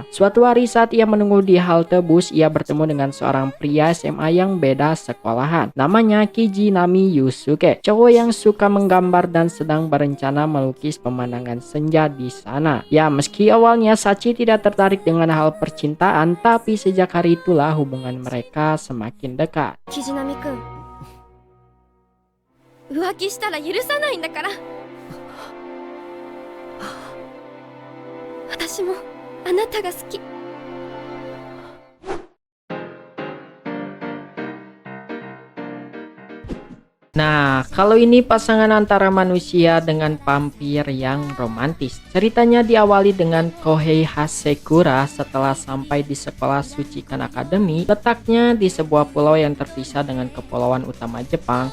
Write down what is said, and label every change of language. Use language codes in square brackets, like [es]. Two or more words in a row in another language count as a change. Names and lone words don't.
[id] Suatu hari saat ia menunggu di halte bus, ia bertemu dengan seorang pria SMA yang beda sekolahan. Namanya Kijinami Yusuke, cowok yang suka menggambar dan sedang berencana melukis pemandangan senja di sana. Ya, meski awalnya Sachi tidak tertarik dengan hal percintaan, tapi sejak hari itulah hubungan mereka semakin dekat. [ja] キジナミくん、浮気したら許さないんだから。私もあなたが好き。 [id] Nah, kalau ini pasangan antara manusia dengan vampir yang romantis. Ceritanya diawali dengan Kohei Hasekura setelah sampai di sekolah Suchikan Academy, letaknya di sebuah pulau yang terpisah dengan kepulauan utama Jepang.